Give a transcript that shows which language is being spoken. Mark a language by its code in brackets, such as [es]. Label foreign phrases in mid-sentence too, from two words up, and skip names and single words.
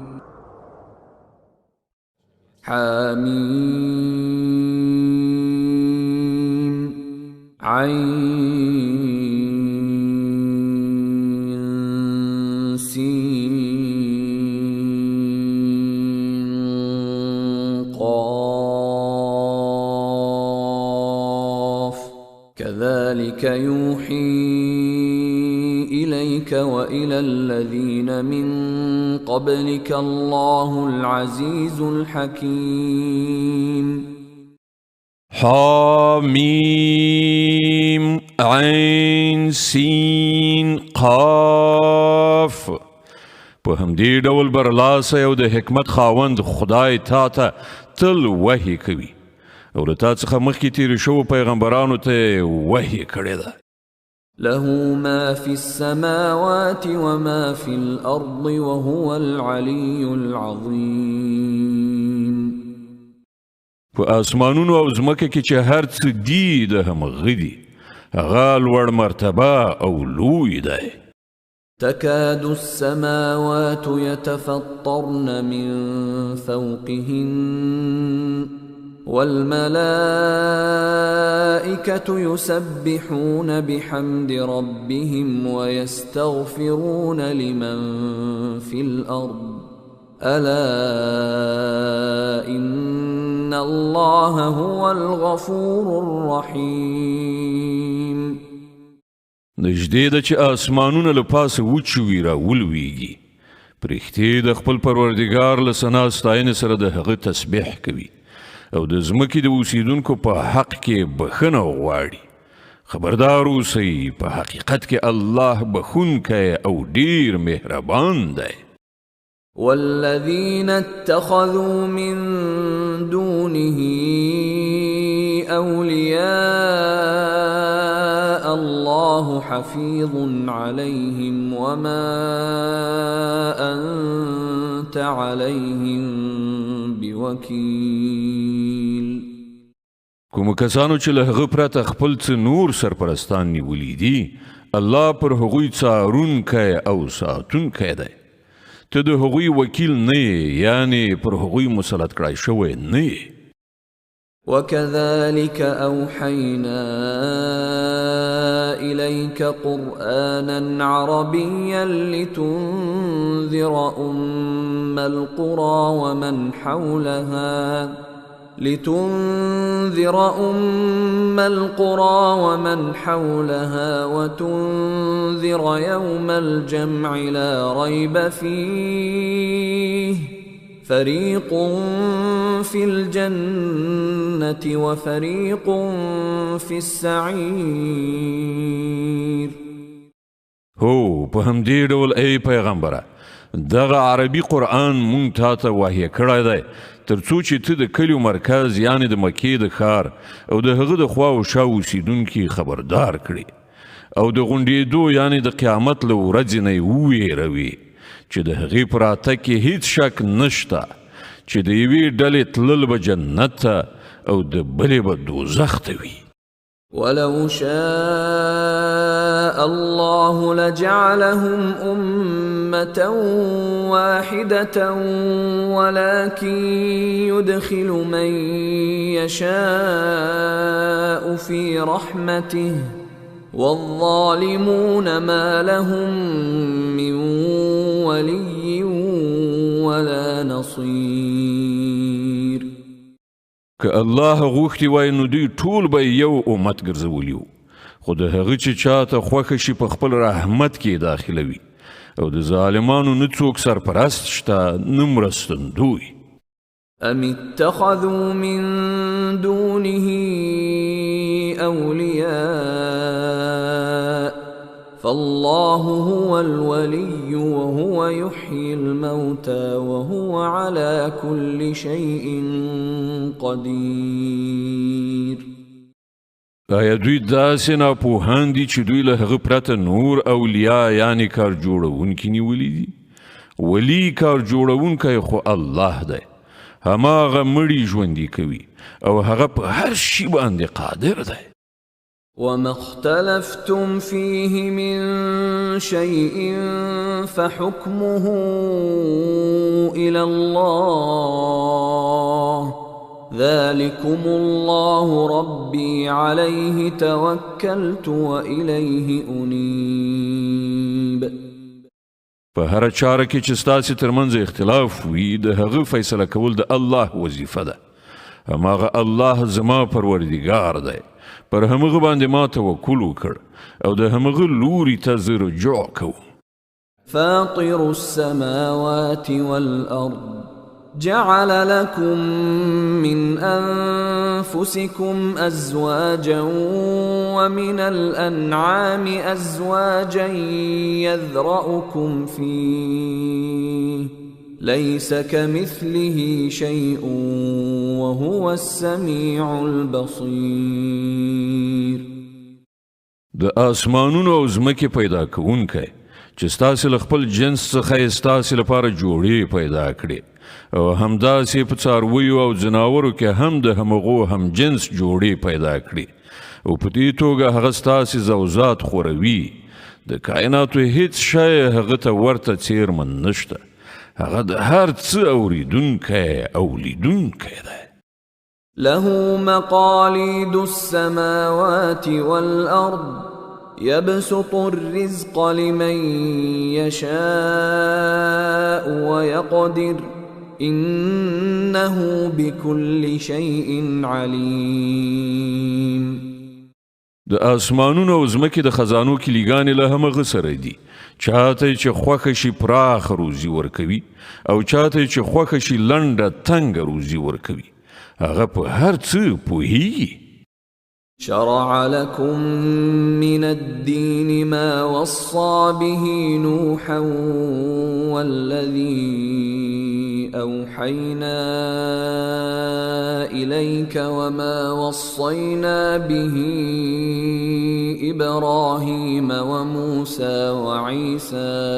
[ar] حمیم عین سین قاف كذلك يوحي إليك وإلى الذين من قبلك الله العزيز الحكيم. حمیم عین سین قاف. [ps] په همدې ډول برلاسه او د حکمت خاوند خدای تا ته تل وحی کوي او له تا څخه مخکې تیرې شوو پیغمبرانو ته وحی کړې ده. [ar] له ما في السماوات وما في الأرض وهو العلي العظيم. [ps] په اسمانونو او ځمکه کې چې هر څه دي د همغه دي هغه لوړ مرتبه او لوی دی. [ar] تكاد السماوات يتفطرن من فوقهن والملائكة يسبحون بحمد ربهم ويستغفرون لمن في الأرض ألا إن الله هو الغفور الرحيم. [ps] نږدې ده چې اسمانونه له پاسه وچوي را ولویږي. پرښتې د خپل پروردګار له ثنا ستاینې سره د هغه تسبیح کوي او د ځمکې د اوسیدونکو په حق کې بخښنه غواړي. خبردار اوسئ په حقیقت کې الله بخښونکی او ډیر مهربان دی. [ar] والذين اتخذوا من دونه أولياء الله حفيظ عليهم وما أنت عليهم بوكيل. [ps] کوم کسانو چې له هغه پرته خپل څه نور سرپرستان نیولي دي الله پر هغوی څارونکی او ساتونکی دی. ته د هغوی وکیل نه یعنی پر هغوی مسلط کړای شوی نه. [ar] وكذلك أوحينا إليك قرآنا عربيا لتنذر أم القرى ومن حولها وتنذر يوم الجمع لا ريب فيه فريق في الجنة وفريق في السعير. [ps] هو په همدې ډول ای پیغمبره دغه عربي قرآن مونږ تا ته وحی کړی دی ترڅو چې ته د کلیو مرکز یعنی د مکې د ښار او د هغه د خوا او شا اوسیدونکي خبردار کړي او د غونډېدو یعنی د قیامت له ورځې نه یې وویروي چې د هغې په راتګ کې هیڅ شک نشته چې د یوې ډلې تلل به جنت ته او د بلې به دوزخ ته وي. [ar] ولو شاء الله لجعلهم أمة واحدة ولكن يدخل من يشاء في رحمته والظالمون ما لهم من ولي ولا نصير. [ps] که الله غوښتي وای نو دوی ټول به یو امت ګرځولی وو خو د هغه چې چاته خوښه شي په خپل رحمت کې داخلوي او د ظالمانو نه څوک سرپرست شته نه مرستندوی. [ar] أم اتخذوا من دونه أولياء فالله هو الولي وهو يحيي الموتى وهو على كل شيء قدير. [ps] آیا دوی داسې ناپوهان دي چې دوی له هغه پرته نور اولیاء یعنی کار جوړونکي نیولي دي؟ ولی کار جوړونکی خو الله دی، هماغه مړي ژوندي کوي او هغه په هر شي باندې قادر دی. [ar] وما اختلفتم فيه من شيء فحكمه إلى الله ذلكم الله ربي عليه توكلت وإليه أنيب. [ps] په هر چاره کې چې ستاسې ترمنځ اختلاف وي د هغه فیصله کول د الله وظیفه ده. هماغه الله زما پروردګار دی، پر همغه باندې ما توکل وکړ او د همغه لوري ته زه رجوع کوم. [ar] فاطر السماوات والأرض جعل لكم من أنفسكم أزواجا ومن الأنعام أزواجا يذرأكم فيه ليس كمثله شيء وهو السميع البصير. [ps] د آسمانونو او ځمکې پیدا کوونکی چې ستاسې له خپل جنس څخه یې ستاسې لپاره جوړې پیدا کړې او همداسې په څارویو او ځناورو کې هم د همغو هم جنس جوړې پیدا کړې او په دې توګه هغه ستاسې زوزات خوروي. د کائناتو هیڅ شی هغه ته ورته څیرمن نشته. هغه د هر څه اوریدونکی او لیدونکی دی. [ar] له مقاليد السماوات والأرض يبسط الرزق لمن يشاء ويقدر إنه بكل شيء عليم. [ps] د آسمانونو او ځمکې د خزانو کلیګانې له همغه سره دي. چاته چې خوښه شي پراخ روزي ورکوي او چاته چې خوښه شي لنډه تنګه روزي ورکوي. هغه په هر څه پوهیږي. [ar] شرع لكم من الدين ما وصى به نوحا والذي أوحينا إليك وما وصينا به إبراهيم وموسى وعيسى